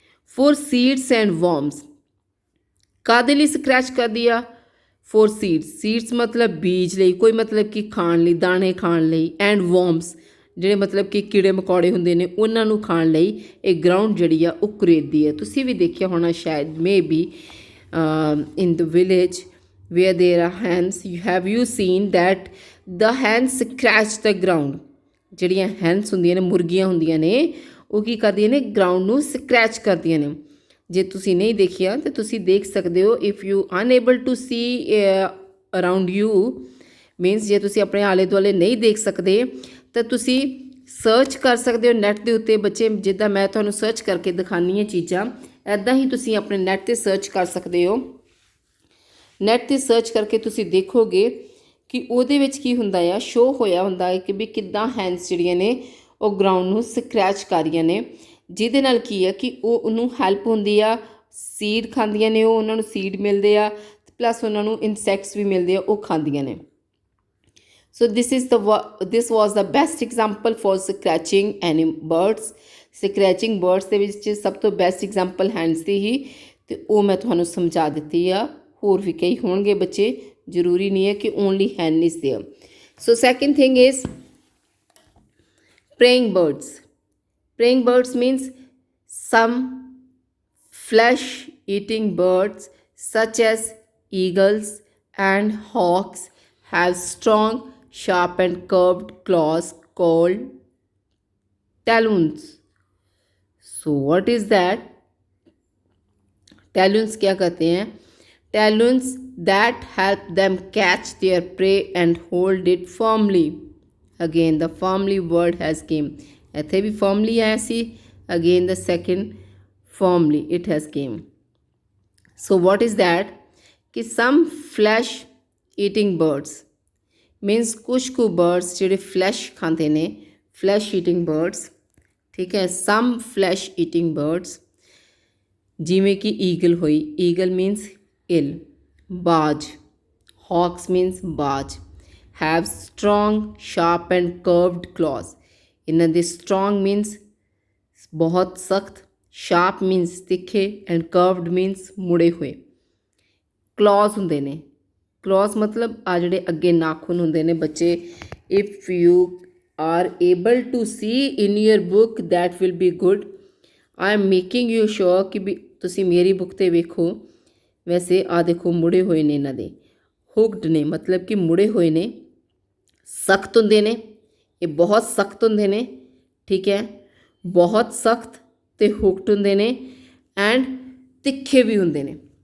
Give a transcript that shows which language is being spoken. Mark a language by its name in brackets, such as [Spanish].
[Punjabi] For seeds and ਵਰਮਸ, ਕਾਹਦੇ ਲਈ scratch ਕਰਦੀ ਆ? ਫॉर ਸੀਡਸ, ਸੀਡਸ ਮਤਲਬ ਬੀਜ ਲਈ, ਕੋਈ ਮਤਲਬ ਕਿ ਖਾਣ ਲਈ, ਦਾਣੇ ਖਾਣ ਲਈ। ਐਂਡ ਵਰਮਸ ਜਿਹੜੇ ਮਤਲਬ ਕਿ ਕੀੜੇ ਮਕੌੜੇ ਹੁੰਦੇ ਨੇ ਉਹਨਾਂ ਨੂੰ ਖਾਣ ਲਈ ਇਹ ਗਰਾਊਂਡ ਜਿਹੜੀ ਆ ਉਹ ਕੁਰੇਦਦੀ ਹੈ। ਤੁਸੀਂ ਵੀ ਦੇਖਿਆ ਹੋਣਾ ਸ਼ਾਇਦ, may be [English] in the village where there are hens, have you seen that the hens scratch the ground? [Punjabi] ਜਿਹੜੀਆਂ ਹੈਂਸ ਹੁੰਦੀਆਂ ਨੇ, ਮੁਰਗੀਆਂ ਹੁੰਦੀਆਂ ਨੇ, ਉਹ ਕੀ ਕਰਦੀਆਂ ਨੇ? ਗਰਾਊਂਡ ਨੂੰ ਸਕ੍ਰੈਚ ਕਰਦੀਆਂ ਨੇ। ਜੇ ਤੁਸੀਂ ਨਹੀਂ ਦੇਖਿਆ ਤਾਂ ਤੁਸੀਂ ਦੇਖ ਸਕਦੇ ਹੋ। [English] if you unable to see around you, [Punjabi] means ਜੇ ਤੁਸੀਂ ਆਪਣੇ ਆਲੇ ਦੁਆਲੇ ਨਹੀਂ ਦੇਖ ਸਕਦੇ ਤਾਂ ਤੁਸੀਂ ਸਰਚ ਕਰ ਸਕਦੇ ਹੋ ਨੈੱਟ ਦੇ ਉੱਤੇ। ਬੱਚੇ, ਜਿੱਦਾਂ ਮੈਂ ਤੁਹਾਨੂੰ ਸਰਚ ਕਰਕੇ ਦਿਖਾਉਂਦੀ ਹਾਂ ਚੀਜ਼ਾਂ, ਇੱਦਾਂ ਹੀ ਤੁਸੀਂ ਆਪਣੇ ਨੈੱਟ 'ਤੇ ਸਰਚ ਕਰ ਸਕਦੇ ਹੋ। ਨੈੱਟ 'ਤੇ ਸਰਚ ਕਰਕੇ ਤੁਸੀਂ ਦੇਖੋਗੇ ਕਿ ਉਹਦੇ ਵਿੱਚ ਕੀ ਹੁੰਦਾ ਆ, ਸ਼ੋਅ ਹੋਇਆ ਹੁੰਦਾ ਹੈ ਕਿ ਵੀ ਕਿੱਦਾਂ ਹੈਂਡਸ ਜਿਹੜੀਆਂ ਨੇ ਉਹ ਗਰਾਊਂਡ ਨੂੰ ਸਕ੍ਰੈਚ ਕਰ ਰਹੀਆਂ ਨੇ, ਜਿਹਦੇ ਨਾਲ ਕੀ ਹੈ ਕਿ ਉਹ ਉਹਨੂੰ ਹੈਲਪ ਹੁੰਦੀ ਆ। ਸੀਡ ਖਾਂਦੀਆਂ ਨੇ ਉਹ, ਉਹਨਾਂ ਨੂੰ ਸੀਡ ਮਿਲਦੇ ਆ, ਪਲੱਸ ਉਹਨਾਂ ਨੂੰ ਇਨਸੈਕਟਸ ਵੀ ਮਿਲਦੇ ਆ, ਉਹ ਖਾਂਦੀਆਂ ਨੇ। [English] So this was the best example for scratching any birds। [Punjabi] ਸਕ੍ਰੈਚਿੰਗ birds ਦੇ ਵਿੱਚ ਸਭ ਤੋਂ ਬੈਸਟ ਐਗਜ਼ਾਮਪਲ ਹੈਂਡਸ ਦੀ ਹੀ, ਅਤੇ ਉਹ ਮੈਂ ਤੁਹਾਨੂੰ ਸਮਝਾ ਦਿੱਤੀ ਆ। ਹੋਰ ਵੀ ਕਈ ਹੋਣਗੇ ਬੱਚੇ, ਜ਼ਰੂਰੀ ਨਹੀਂ ਹੈ ਕਿ [English] Only hen is there. So second thing is preying birds। preying birds means some flesh eating birds such as eagles and hawks have strong, sharp and curved claws called talons। so what is that? talons [Hindi] क्या कहते हैं? [English] talons that help them catch their prey and hold it firmly। again the firmly word has came, [Punjabi] ਇੱਥੇ ਵੀ firmly ਆਇਆ ਸੀ, [English] again the second firmly it has came। so what is that? ਕਿ some flesh eating birds means [Punjabi] ਕੁਛ ਕੁ [English] birds ਜਿਹੜੇ flesh [Punjabi] ਖਾਂਦੇ ਨੇ, [English] flesh eating birds, ਠੀਕ ਹੈ। some flesh eating birds [Punjabi] ਜਿਵੇਂ ਕਿ ਈਗਲ ਹੋਈ, ਈਗਲ ਮੀਨਸ ਇਲ, ਬਾਜ, [English] hawks means ਬਾਜ, have strong, sharp and curved claws। [Punjabi] ਇਹਨਾਂ ਦੇ [English] strong means [Punjabi] ਬਹੁਤ ਸਖਤ, [English] sharp means [Punjabi] ਤਿੱਖੇ [English] and curved means [Punjabi] ਮੁੜੇ ਹੋਏ। claws ਹੁੰਦੇ ਨੇ, claws ਮਤਲਬ ਆ ਜਿਹੜੇ ਅੱਗੇ ਨਾਖੂਨ ਹੁੰਦੇ ਨੇ ਬੱਚੇ। [English] if you are able to see in your book that will be good। I am making you sure [Punjabi] ਕਿ ਵੀ ਤੁਸੀਂ ਮੇਰੀ ਬੁੱਕ 'ਤੇ ਵੇਖੋ। ਵੈਸੇ ਆ ਦੇਖੋ ਮੁੜੇ ਹੋਏ ਨੇ, ਇਹਨਾਂ ਦੇ ਹੁਕਡ ਨੇ, ਮਤਲਬ ਕਿ ਮੁੜੇ ਹੋਏ ਨੇ, ਸਖਤ ਹੁੰਦੇ ਨੇ, ਇਹ ਬਹੁਤ ਸਖਤ ਹੁੰਦੇ ਨੇ, ਠੀਕ ਹੈ, ਬਹੁਤ ਸਖਤ ਅਤੇ ਹੁਕਡ ਹੁੰਦੇ ਨੇ ਐਂਡ ਤਿੱਖੇ ਵੀ ਹੁੰਦੇ ਨੇ।